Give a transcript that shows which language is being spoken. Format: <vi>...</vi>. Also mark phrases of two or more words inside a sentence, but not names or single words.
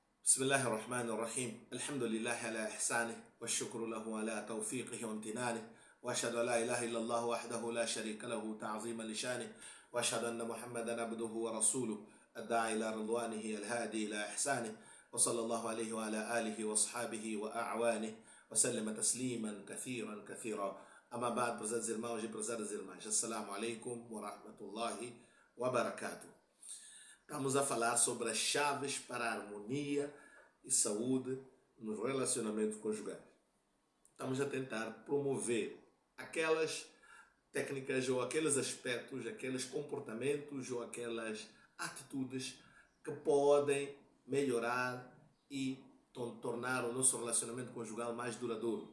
<ar>بسم الله الرحمن الرحيم الحمد لله على إحسانه والشكر له على توفيقه وامتنانه وأشهد أن لا إله إلا الله وحده لا شريك له تعظيما لشانه وأشهد أن محمدا عبده ورسوله الداعي إلى رضوانه الهادي إلى إحسانه وصلى الله عليه وعلى آله وأصحابه وأعوانه وسلم تسليما كثيرا كثيرا. أما بعد,</ar> <pt>prezados irmãos e prezadas irmãs,</pt> <ar>السلام عليكم ورحمة الله وبركاته.</ar> <pt>Estamos a falar sobre as chaves para a harmonia e saúde nos relacionamentos conjugais. Estamos a tentar promover aquelas técnicas ou aqueles aspectos, aqueles comportamentos ou aquelas atitudes que podem melhorar e tornar o nosso relacionamento conjugal mais duradouro.</pt>